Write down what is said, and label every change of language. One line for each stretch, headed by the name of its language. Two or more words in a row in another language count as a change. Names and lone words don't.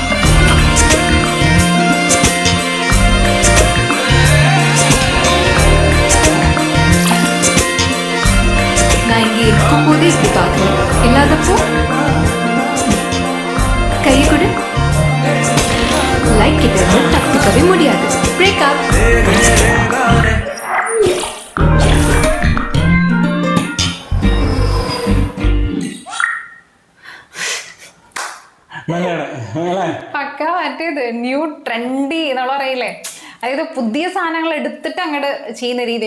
Tamil: நான் இங்கே இருக்கும் போதே இப்படி பார்க்கணும், இல்லாதப்போ கையை கொடு. லைட் கிட்ட இருந்து தப்பிக்கவே முடியாது. பிரேக்கப்.
Malayalam: പക്ക മറ്റേത് ന്യൂ ട്രെൻഡി എന്നുള്ള പറയില്ലേ, അതായത് പുതിയ സാധനങ്ങൾ എടുത്തിട്ട് അങ്ങോട്ട് ചെയ്യുന്ന രീതി.